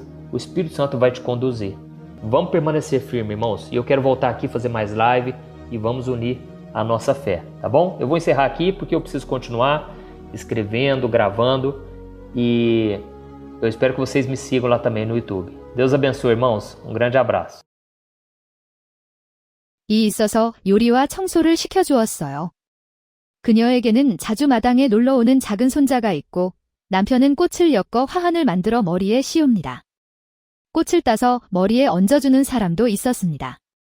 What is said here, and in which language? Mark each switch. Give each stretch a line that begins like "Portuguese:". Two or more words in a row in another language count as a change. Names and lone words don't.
Portuguese: O Espírito Santo vai te conduzir. Vamos permanecer firme, irmãos. E eu quero voltar aqui fazer mais live e vamos unir a nossa fé, tá bom? Eu vou encerrar aqui porque eu preciso continuar escrevendo, gravando e eu espero que vocês me sigam lá também no YouTube. Deus abençoe, irmãos. Um grande abraço.
Korean: 이 있어서 요리와 청소를 시켜주었어요. 그녀에게는 자주 마당에 놀러오는 작은 손자가 있고 남편은 꽃을 엮어 화환을 만들어 머리에 씌웁니다. 꽃을 따서 머리에 얹어주는 사람도 있었습니다.